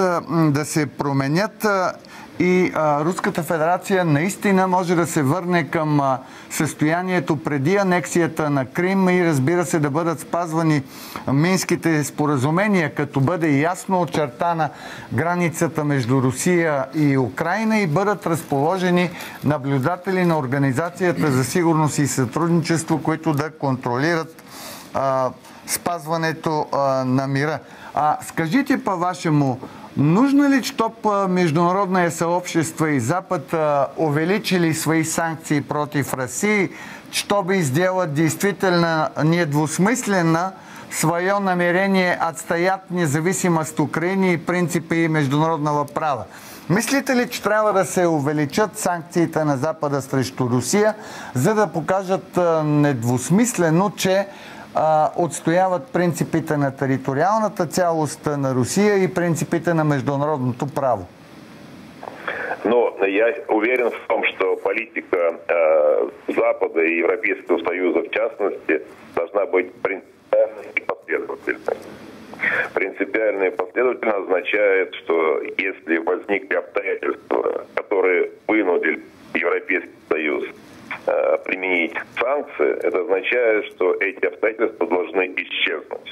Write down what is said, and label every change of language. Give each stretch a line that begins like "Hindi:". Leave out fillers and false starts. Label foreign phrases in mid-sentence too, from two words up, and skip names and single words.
Bulgarian: да се променят и Руската федерация наистина може да се върне към състоянието преди анексията на Крим и разбира се да бъдат спазвани Минските споразумения, като бъде ясно очертана границата между Русия и Украина и бъдат разположени наблюдатели на Организацията за сигурност и сътрудничество, които да контролират спазването на мира.
Russian: Скажите по-вашему, нужно ли, чтобы международное сообщество и Запад увеличили свои санкции против России, чтобы сделать действительно недвусмысленно свое намерение отстоять независимость Украины и принципы международного права?
Bulgarian: Мислите ли, че трябва да се увеличат санкциите на Запада срещу Русия, за да покажат недвусмислено, че отстояват принципите на териториалната цялост на Русия и принципите на международното право?
Russian: Но я уверен в том, что политика Запада и Европейского Союза, в частности, должна быть принципиальной и последовательной. Принципиально и последовательно означает, что если возникли обстоятельства, которые вынудили Европейский Союз применить санкции, это означает, что эти обстоятельства должны исчезнуть.